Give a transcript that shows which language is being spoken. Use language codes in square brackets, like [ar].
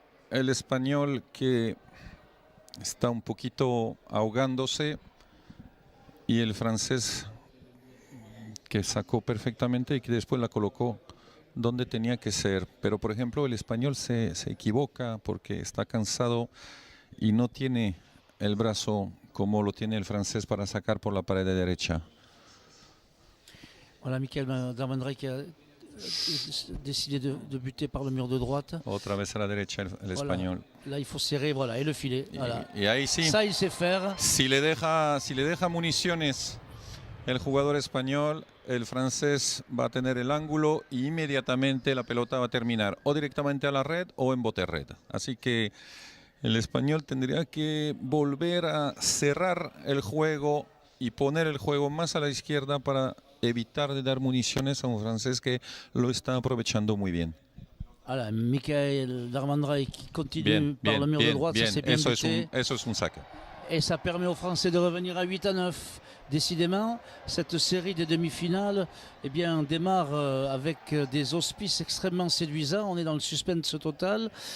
[es] El español que está un poquito ahogándose y el francés que sacó perfectamente y que después la colocó donde tenía que ser. Pero por ejemplo el español se equivoca porque está cansado y no tiene el brazo como lo tiene el francés para sacar por la pared derecha. [fr] Voilà, Michael Darmandray qui a décidé de buter par le mur de droite. [es] Otra vez a la derecha el español. [fr] Là, il faut serrer, voilà, et le filet. Voilà. [es] Y ahí sí. [fr] Ça, il sait faire. [es] Si le deja municiones el jugador español, el francés va a tener el ángulo y inmediatamente la pelota va a terminar o directamente a la red o en bote red. Así que el español tendría que volver a cerrar el juego y poner el juego más a la izquierda para evitar de dar municiones a un francés que lo está aprovechando muy bien. [fr] Voilà, Michael Darmandray qui continue [es] Bien, [fr] par le mur de droite, ça c'est bien [es] Eso [fr] buté. [es] es un saque. [fr] Et ça permet aux Français de revenir à 8-9. Décidément, cette série des demi-finales eh bien, démarre avec des auspices extrêmement séduisants. On est dans le suspense total.